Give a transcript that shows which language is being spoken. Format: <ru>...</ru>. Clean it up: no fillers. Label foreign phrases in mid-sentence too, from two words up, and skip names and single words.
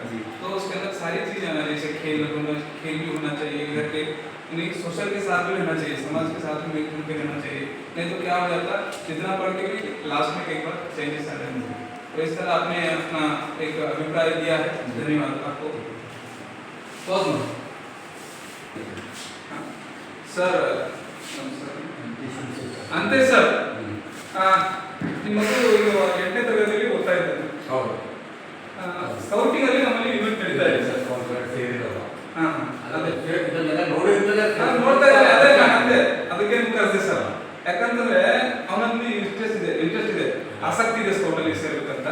<hi>तो उसके अंदर सारी चीजें आना, जैसे खेल भी होना चाहिए, घर के सोशल के साथ भी रहना चाहिए, समाज के साथ भी मिलजुल के रहना चाहिए। नहीं तो क्या हो जाता, जितना पढ़ के भी लास्ट में एक बार चेंजेस आ जाते हैं। तो इस तरह आपने अपना एक अभिप्राय दिया है, धन्यवाद आपको।</hi> <kn>सर ಅಂತೆ ಸರ್ ನಿಮ್ಮ ಮಕ್ಕಳು ಈಗ 8ನೇ ತರಗತಿಯಲ್ಲಿ ಓದ್ತಾ ಇದ್ದಾರೆ. ಹೌದು. ಸ್ಕೌಟಿಂಗ್ ಅಲ್ಲಿ ನಮ್ಮಲ್ಲಿ ಇವೆಂಟ್ ನಡೀತಾ ಇದೆ ಸರ್. ಅದೇ ಇದನ್ನೆಲ್ಲ ನೋಡಿದ್ಮೇಲೆ ನೋಡ್ತಾ ಇದ್ದಾರೆ, ಅದೇ ಅಂತೆ ಅದಕ್ಕೆ ನಿಮ್ಗೆ ಕರೆಸಿದೆ ಸರ್. ಯಾಕಂತಂದ್ರೆ ಅವನಲ್ಲಿ ಇಂಟ್ರೆಸ್ಟ್ ಇದೆ, ಆಸಕ್ತಿ ಇದೆ ಸ್ಕೌಟ್ ಅಲ್ಲಿ ಸೇರ್ಬೇಕಂತ.</kn>